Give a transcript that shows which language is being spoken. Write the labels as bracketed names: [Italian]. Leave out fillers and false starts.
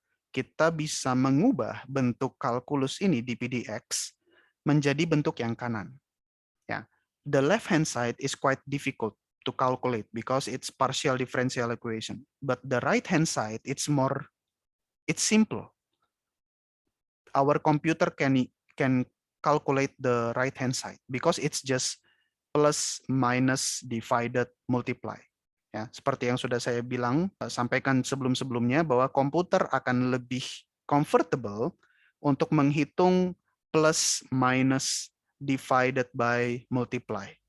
[Indonesian] kita bisa mengubah bentuk kalkulus ini di PDX menjadi bentuk yang kanan. [English] Ya, the left hand side is quite difficult to calculate because it's partial differential equation. But the right hand side, it's simple. Our computer can calculate the right hand side because it's just plus, minus, divided, multiply. [Indonesian] Ya, seperti yang sudah saya sampaikan sebelum-sebelumnya bahwa komputer akan lebih comfortable untuk menghitung plus, minus, divided by, multiply.